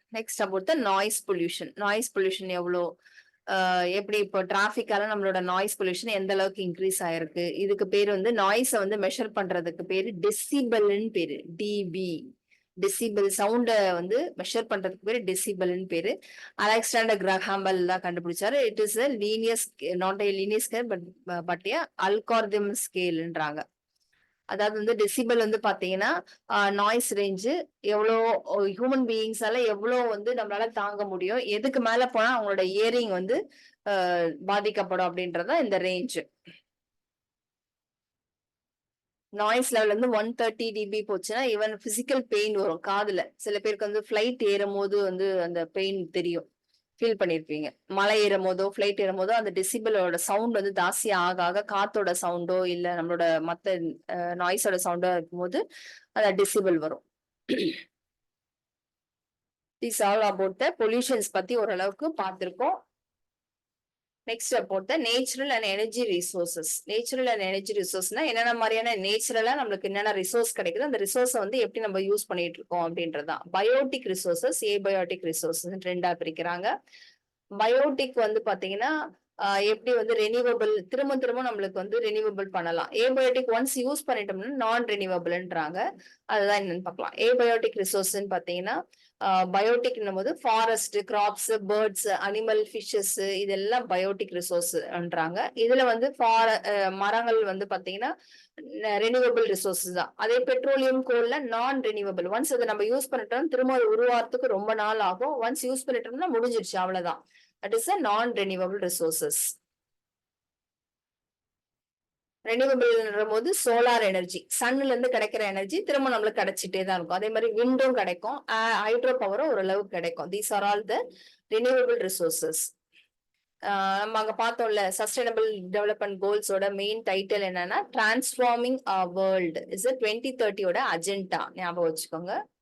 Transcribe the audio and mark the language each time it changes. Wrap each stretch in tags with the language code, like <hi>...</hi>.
<ta>Next</ta> <en>about the</en> <ta>noise pollution. Noise pollution எவ்வளோ, எப்படி இப்போ டிராபிக்கால நம்மளோட நாய்ஸ் பொல்யூஷன் எந்த அளவுக்கு இன்க்ரீஸ் ஆயிருக்கு. இதுக்கு பேர் வந்து நாய்ஸை வந்து மெஷர் பண்றதுக்கு பேரு டெசிபல்னு பேரு. டிபி, டெசிபல், சவுண்ட வந்து மெஷர் பண்றதுக்கு பேரு டெசிபல்னு பேரு. அலெக்சாண்டர் கிரஹாம்பல் தான் கண்டுபிடிச்சாரு.</ta> <en>It is a linear scale, not a linear scale but a algorithm scaleன்றாங்க.</en> <ta>அதாவது வந்து டெசிபல் வந்து பாத்தீங்கன்னா நாய்ஸ் ரேஞ்சு எவ்வளோ ஹியூமன் பீயிங்ஸால எவ்வளோ வந்து நம்மளால தாங்க முடியும், எதுக்கு மேல போனா அவங்களோட இயரிங் வந்து பாதிக்கப்படும் அப்படின்றதா இந்த ரேஞ்ச். நாய்ஸ் லெவல் வந்து 130 dB போச்சுன்னா ஈவன் பிசிக்கல் பெயின் வரும் காதுல. சில பேருக்கு வந்து ஃபிளைட் ஏறும் போது வந்து அந்த பெயின் தெரியும், ஃபீல் பண்ணிருப்பீங்க. மலை ஏறும் போதோ ஃபிளைட் ஏறும் போதோ அந்த டெசிபிளோட சவுண்ட் வந்து ஜாஸ்தி ஆக ஆக காத்தோட சவுண்டோ இல்ல நம்மளோட மத்த நாய்ஸோட சவுண்டோ இருக்கும்போது அந்த டெசிபிள் வரும்.</ta> <en>this all about the pollutions</en> <ta>பத்தி ஓரளவுக்கு பார்த்திருக்கோம்.</ta> <en>Next about the natural and energy resources.</en> <ta>Natural and energy ரிசோர்ஸ்னா என்னென்ன மாதிரியான நேச்சுரலா நம்மளுக்கு என்னென்ன ரிசோர்ஸ் கிடைக்குது, அந்த ரிசோர்ஸை வந்து எப்படி நம்ம யூஸ் பண்ணிட்டு இருக்கோம் அப்படின்றதுதான். பயோட்டிக் ரிசோர்சஸ், ஏபயோட்டிக் ரிசோர்சஸ் ரெண்டா பிரிக்கிறாங்க. பயோட்டிக் வந்து பாத்தீங்கன்னா எப்படி வந்து ரெனியூவபிள், திரும்ப திரும்ப நம்மளுக்கு வந்து ரெனியூவபிள் பண்ணலாம். ஏபயோட்டிக் ஒன்ஸ் யூஸ் பண்ணிட்டோம்னா நான் ரெனியூவபிள்ன்றாங்க. அதுதான் என்னன்னு பார்க்கலாம். ஏபயோட்டிக் ரிசோர்ஸ்ன்னு பாத்தீங்கன்னா பயோட்டிக் போது forest, graphs, birds, animal, fishes இதெல்லாம் பயோட்டிக் ரிசோர்ஸ்ன்றாங்க. இதுல வந்து மரங்கள் வந்து பாத்தீங்கன்னா ரெனியூவபிள் ரிசோர்சஸ் தான். அதே பெட்ரோலியம், கோல்ல நான் ரெனியூவபிள். ஒன்ஸ் அதை நம்ம யூஸ் பண்ணிட்டோம் திரும்ப உருவாகிறதுக்கு ரொம்ப நாள் ஆகும். ஒன்ஸ் யூஸ் பண்ணிட்டோம்னா முடிஞ்சிருச்சு, அவ்வளவுதான்.</ta> <en>That is a non-renewable resources.</en> <ta>ரெனியூவபிள்ன்ற போது சோலார் எனர்ஜி, சன்ல இருந்து கிடைக்கிற எனர்ஜி திரும்ப நம்மளுக்கு கிடைச்சிட்டே தான் இருக்கும். அதே மாதிரி விண்டும் கிடைக்கும், ஹைட்ரோ பவரும் ஓரளவுக்கு கிடைக்கும்.</ta> <en>These are all the renewable resources.</en> <ta>நம்ம அங்க பார்த்தோம்ல சஸ்டைனபிள் டெவலப்மெண்ட் கோல்ஸோட மெயின் டைட்டில் என்னன்னா</ta> <en>Transforming our world is 2030 agenda.</en> <ta>ஞாபகம் வச்சுக்கோங்க.</ta>